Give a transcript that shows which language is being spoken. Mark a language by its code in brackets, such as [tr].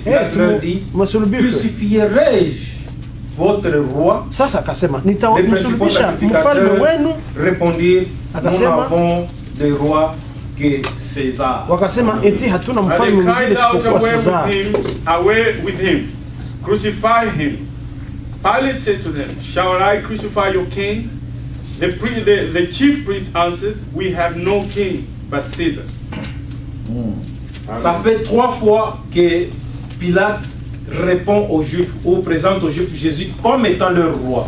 [fr] Il leur dit, crucifierai-je votre roi? Les principaux sacrificateurs répondirent, nous n'avons de roi que César. [en] And they cried out, away with him, crucify him. Pilate said to them, "Shall I crucify your king?" The chief priest answered, "We have no king but Caesar." [fr] Ça fait 3 fois que Pilate répond aux Juifs ou présente aux Juifs Jésus comme étant leur roi.